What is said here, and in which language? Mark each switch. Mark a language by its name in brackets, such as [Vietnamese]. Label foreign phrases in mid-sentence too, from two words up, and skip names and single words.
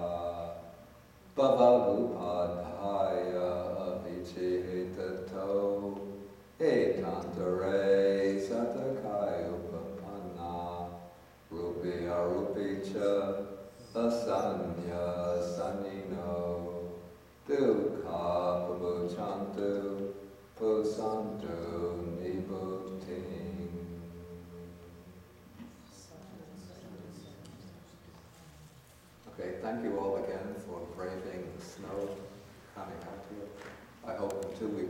[Pali] bhavagupadhaya avichihitato etantare satakaya upapanna rupi arupi cha asanya sanino dukkha pamuchantu pusantu nibhuting. [English] Okay, thank you all again for braving the snow coming out here. I hope in 2 weeks